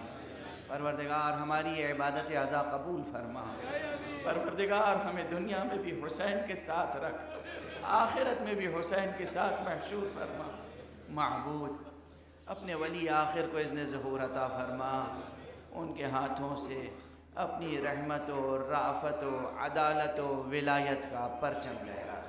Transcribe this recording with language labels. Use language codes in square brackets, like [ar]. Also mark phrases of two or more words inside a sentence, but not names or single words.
[ur] پروردگار ہماری یہ عبادت عزا قبول فرما. پروردگار ہمیں دنیا میں بھی حسین کے ساتھ رکھ، آخرت میں بھی حسین کے ساتھ محشور فرما. معبود اپنے ولی آخر کو اذن ظہور عطا فرما. ان کے ہاتھوں سے اپنی رحمت و رافت و عدالت و ولایت کا پرچم لے.